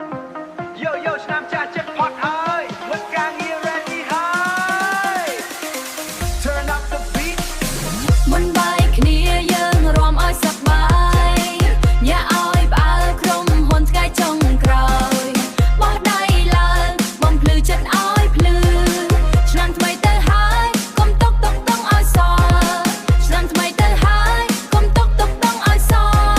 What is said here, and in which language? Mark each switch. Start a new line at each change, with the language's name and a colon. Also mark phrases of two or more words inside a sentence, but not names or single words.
Khmer: Yo, yo, ឆ្នាំចាស់ចិត្តផុតហើយ មិត្តការងារ ready ហើយ
English: Turn up the beat
Khmer: មុនបាយគ្នាយើងរាំឲ្យសប្បាយ អ្នកឲ្យផ្អើលក្រុមហ៊ុនថ្ងៃចុងក្រោយ បោះដៃឡើង បំភ្លឺចិត្តឲ្យភ្លឺ ឆ្នាំថ្មីទៅហើយ កុំទុកទុកទុកឲ្យសល់ ឆ្នាំថ្មីទៅហើយ កុំទុកទុកទុកឲ្យសល់